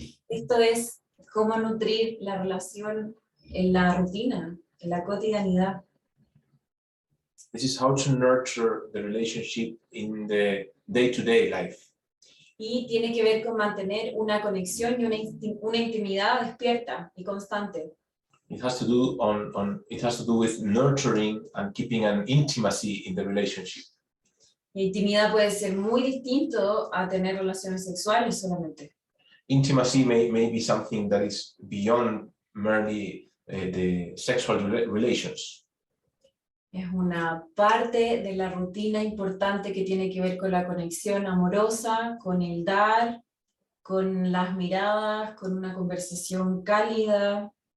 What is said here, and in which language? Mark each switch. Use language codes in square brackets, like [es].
[es] Esto es cómo nutrir la relación en la rutina, en la cotidianidad. [en] This is how to nurture the relationship in the day-to-day life. [es] Y tiene que ver con mantener una conexión y una intimidad despierta y constante. [en] It has to do it has to do with nurturing and keeping an intimacy in the relationship. [es] La intimidad puede ser muy distinto a tener relaciones sexuales solamente. [en] Intimacy may be something that is beyond merely the sexual relations. [es] Es una parte de la rutina importante que tiene que ver con la conexión amorosa, con el dar, con las miradas, con una conversación cálida.